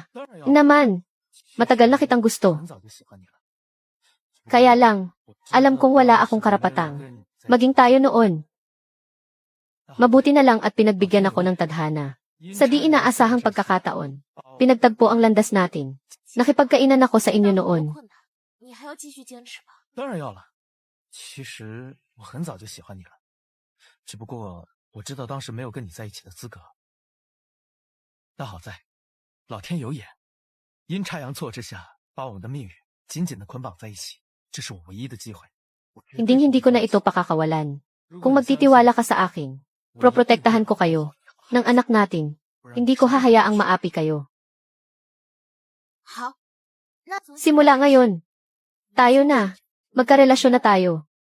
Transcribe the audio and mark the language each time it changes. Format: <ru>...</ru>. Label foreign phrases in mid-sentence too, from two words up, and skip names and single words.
<tl>Naman, matagal na kitang gusto. Kaya lang, alam kong wala akong karapatang maging tayo noon. Mabuti na lang at pinagbigyan ako ng tadhana. Sa di inaasahang pagkakataon, pinagtagpo ang landas natin. Nakipagkainan ako sa inyo noon.</tl> <zh>当然要了。其实我很早就喜欢你了，只不过我知道当时没有跟你在一起的资格。但好在，老天有眼，阴差阳错之下，把我们的命运紧紧的捆绑在一起。这是我唯一的机会。</zh> <tl>Hindi ko na ito pakakawalan. Kung magtitiwala ka sa akin, proprotektahan ko kayo, ng anak natin. Hindi ko hahayaang maapi kayo. Simula ngayon. Tayo na. Magkarelasyon na tayo.</tl>